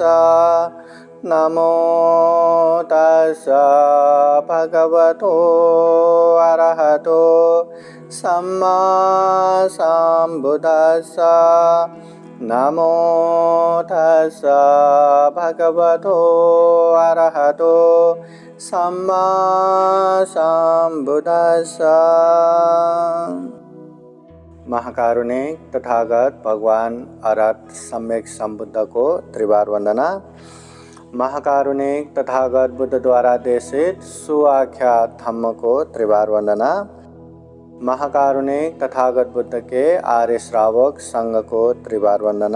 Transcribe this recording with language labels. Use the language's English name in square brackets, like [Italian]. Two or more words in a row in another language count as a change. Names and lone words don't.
[Pali] नमो तस्स भगवतो अरहतो सम्मा सम्बुद्दस्स। नमो तस्स भगवतो अरहतो सम्मा सम्बुद्दस्स। [Hindi] महाकारुणिक तथागत भगवान अरहत सम्यक संबुद्ध को त्रिवार वंदना। महाकारुणिक तथागत बुद्ध द्वारा देशित सुआख्यात धम्म को त्रिवार वंदना। महाकारुणिक तथागत बुद्ध के आर्य श्रावक संघ को त्रिवार वंदना।